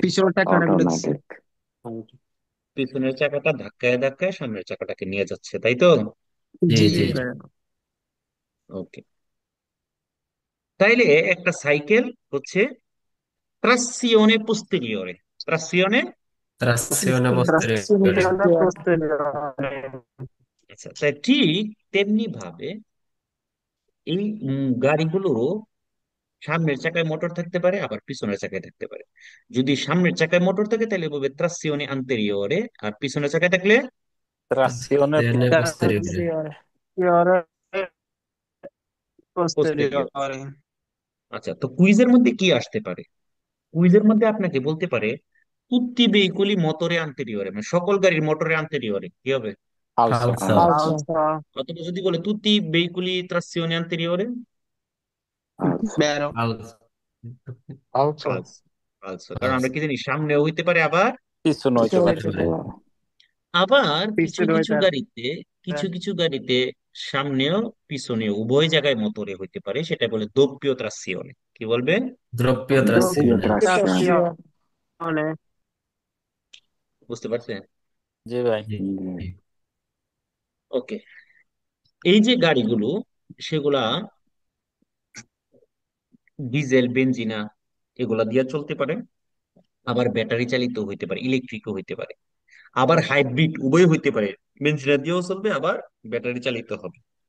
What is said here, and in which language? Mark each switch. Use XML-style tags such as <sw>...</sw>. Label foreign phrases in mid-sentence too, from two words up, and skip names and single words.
<bn>পিছনের টাকাটা ঘুরেছে পিছনের চাকাটা ধাক্কায় ধাক্কায় সামনের চাকাটাকে নিয়ে যাচ্ছে, তাই তো? জি, জি জি, ওকে, তাইলে একটা সাইকেল হচ্ছে</bn> <it>trazione posteriore,</it> <bn>ট্রাসিওনে।</bn> <it>trazione posteriore, trazione posteriore,</it> <bn>আচ্ছা, তাই ঠিক তেমনি ভাবে এই গাড়িগুলোরও সামনের চাকায় মোটর থাকতে পারে, আবার পিছনের চাকায় থাকতে পারে। যদি সামনের চাকায় মোটর থাকে তাহলে বলবে</bn> <it>trazione anteriore,</it> <bn>আর পিছনের চাকায় থাকলে</bn> <it>trazione, trazione posteriore, trazione পোস্টেরিয়র। posteriore,</it> <bn>আচ্ছা, তো কুইজের মধ্যে কি আসতে পারে? কুইজের মধ্যে আপনাকে বলতে পারে</bn> <it>tutti veicoli motore anteriore,</it> <bn>মানে সকল গাড়ির</bn> <it>motore anteriore</it> <bn>কি হবে?</bn> <it>falso, falso, falso, falso,</it> <bn>অথবা যদি বলে</bn> <it>tutti veicoli trazione anteriore, vero falso, also, falso, falso,</it> <bn>কারণ আমরা</bn> <it>falso,</it> <bn>কি জানি সামনেও হইতে পারে, আবার পিছনে হইতে পিছনে পারে, হইতে</bn> <it>posteriore,</it> <bn>পারে, আবার কিছু piscione কিছু গাড়িতে, কিছু কিছু গাড়িতে সামনেও পিছনেও উভয় জায়গায় মোটরে হইতে পারে, সেটা বলে</bn> <it>doppio trazione,</it> <bn>কি বলবে?</bn> <it>doppio trazione, trazione, trazione,</it> <bn>বুঝতে পারছেন? জি ভাই, জি, জি, ওকে, এই যে গাড়িগুলো সেগুলা ডিজেল, বেনজিনা এগুলা দিয়ে চলতে পারে, আবার ব্যাটারি চালিত হইতে পারে, ইলেকট্রিকও হইতে পারে, আবার হাইব্রিড উভয় হইতে পারে, বেনজিনা দিয়েও চলবে আবার ব্যাটারি চালিত হবে।</bn>